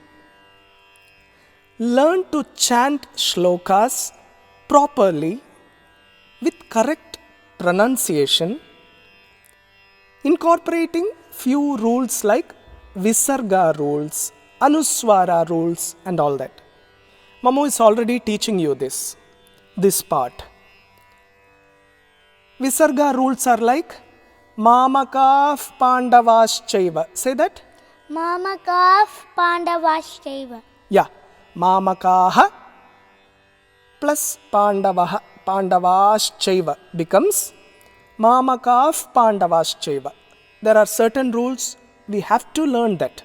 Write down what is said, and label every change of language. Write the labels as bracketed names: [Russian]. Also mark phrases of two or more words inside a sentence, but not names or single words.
[English] Learn to chant shlokas properly with correct pronunciation, incorporating few rules like Visarga rules, Anuswara rules and all that. Mamu is already teaching you this part. Visarga rules are like [Sanskrit] मामकाः पाण्डवाश्चैव. [English] Say that? [Sanskrit] मामकाः पाण्डवाश्चैव. [English] Yeah. Mamakaha plus Pandavaschaiva becomes [Sanskrit] मामकाः पाण्डवाश्चैव. [English] There are certain rules, we have to learn that.